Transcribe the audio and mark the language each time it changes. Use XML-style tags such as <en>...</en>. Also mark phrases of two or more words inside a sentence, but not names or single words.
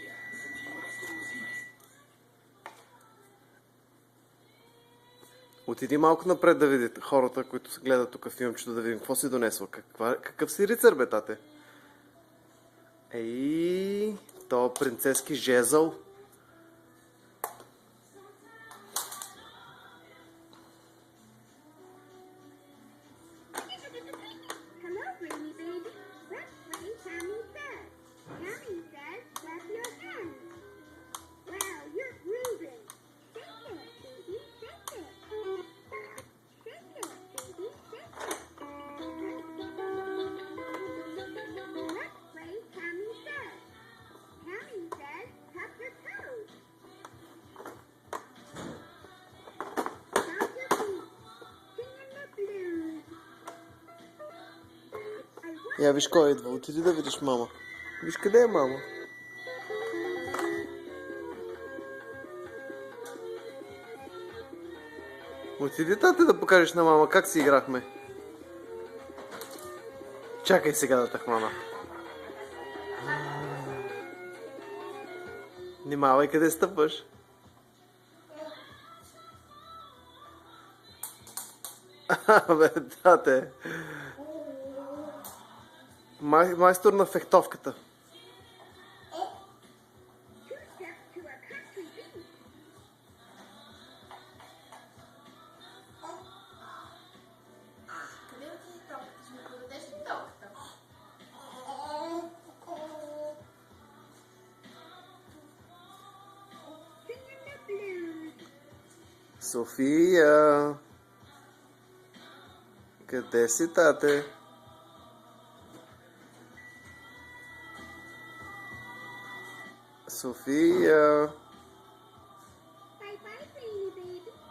<bg>Отиди малко напред да видите хората, които се гледат тук в филмчето, да видим какво си донесла. Какъв си рицар, бе, тате? Ей, то принцески жезъл.</bg> <en>Hello, Brainy Baby. Let's play Tammy Says. Tammy says, clap your hands. Wow, you're grooving. Shake it, baby, shake it. Shake it, baby, shake it. Let's play Tammy Says. Tammy says, tap your toes. Stomp your feet. Singing the blues.</en> <bg>Я виж кой идва. Отиди да видиш мама. Виж къде е мама. Отиди, тате, да покажеш на мама как си играхме. Чакай сега да те хвана. Внимавай къде стъпваш. Бе, тате. Майстор на фехтовката.</bg> <en>Two steps to a country beach.</en> <bg>Къде отиде топката? Ще ми подадеш ли топката?</bg> <en>Singing the blues.</en> <bg>София. Къде си, тате? София.</bg> <en>Bye bye, Brainy Baby.</en>